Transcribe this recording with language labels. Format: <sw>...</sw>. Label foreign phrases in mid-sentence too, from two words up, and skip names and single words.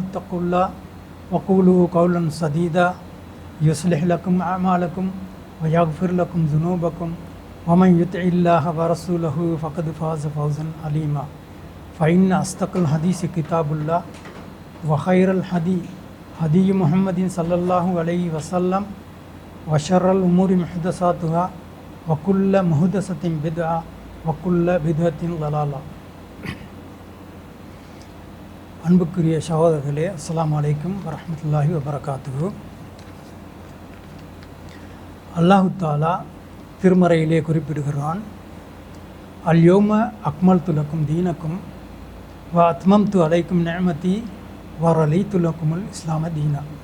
<ar>اتقوا الله وقولوا قولا سديدا يصلح لكم أعمالكم ويغفر لكم ذنوبكم ومن يطع الله ورسوله فقد فاز فوزا عظيما فإن أصدق الحديث كتاب الله وخير الهدي هدي محمد صلى الله عليه وسلم وشر الأمور محدثاتها وكل محدثة بدعة وكل بدعة ضلالة.</ar> <ta>அன்புக்குரிய சகோதரர்களே,</ta> <ar>السلام عليكم ورحمة الله وبركاته.</ar> <ta>அல்லாஹு தாலா திருமறையிலே குறிப்பிடுகிறான்,</ta> <ar>اليوم أكملت لكم دينكم و أتممت عليكم نعمتي و رضيت لكم الإسلام دينا.</ar>